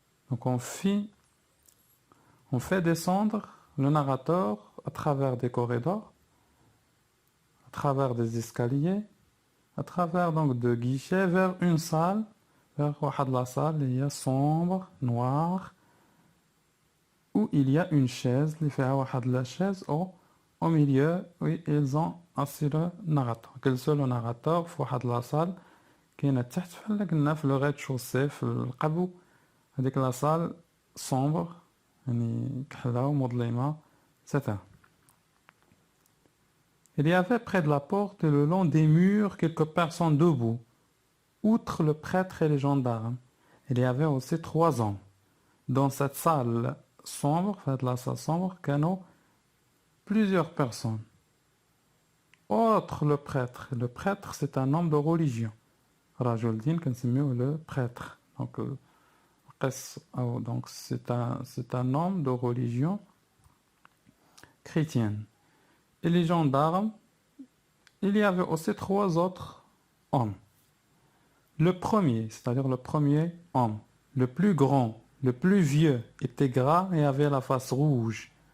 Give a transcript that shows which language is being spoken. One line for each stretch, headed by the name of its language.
French: Donc on fait descendre le narrateur à travers des corridors, à travers des escaliers, à travers donc deux guichets vers une salle, vers la salle, il y a sombre, noire, où il y a une chaise, la chaise au milieu, oui, ils ont assis le narrateur. Quel seul le narrateur, dans la salle,
Arabic: كاينه تحت بحال قلنا في لو ريد-شوسي في القبو هذيك لا صال sombre يعني كحله ومظلمه etc.
French: Il y avait près de la porte et le long des murs quelques personnes debout. Outre le prêtre et les gendarmes, il y avait aussi 3 hommes. Dans cette salle sombre, la salle sombre,
Arabic: كانوا
French: plusieurs personnes. Outre le prêtre c'est un homme de religion.
Arabic: رجل دين كنسميوه
French: le prêtre. Donc c'est un homme de religion chrétienne. Et les gendarmes, il y avait aussi trois autres hommes. Le premier, c'est-à-dire le premier homme, le plus grand, le plus vieux, était gras et avait la face rouge.